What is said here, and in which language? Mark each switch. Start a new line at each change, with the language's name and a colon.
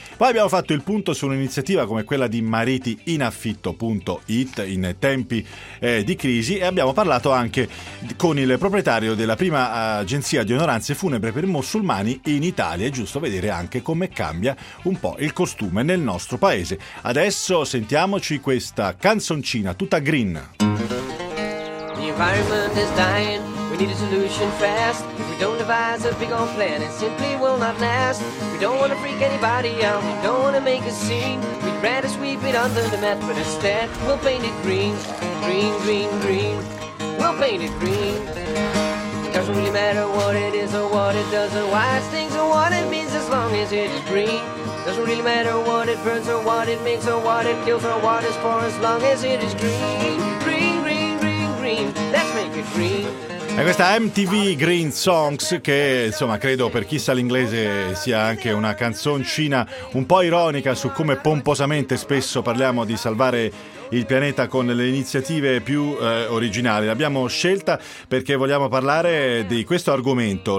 Italian: Poi abbiamo fatto il punto su un'iniziativa come quella di maritiinaffitto.it in tempi di crisi, e abbiamo parlato anche con il proprietario della prima agenzia di onoranze funebre per musulmani in Italia. È giusto vedere anche come cambia un po' il costume nel nostro paese. Adesso sentiamoci questa canzoncina tutta green.
English: The environment is dying, we need a solution fast. If we don't devise a big old plan, it simply will not last. We don't want to freak anybody out, we don't want to make a scene. We'd rather sweep it under the mat, but instead we'll paint it green. Green, green, green, we'll paint it green. Doesn't really matter what it is or what it does or why it stings or what it means, as long as it is green. Doesn't really matter what it burns or what it makes or what it kills or what it's for, as long as it is green. Green, green, green, green, let's make it green.
Italian: E questa MTV Green Songs, che insomma credo per chi sa l'inglese sia anche una canzoncina un po' ironica su come pomposamente spesso parliamo di salvare il pianeta con le iniziative più originali. L'abbiamo scelta perché vogliamo parlare di questo argomento.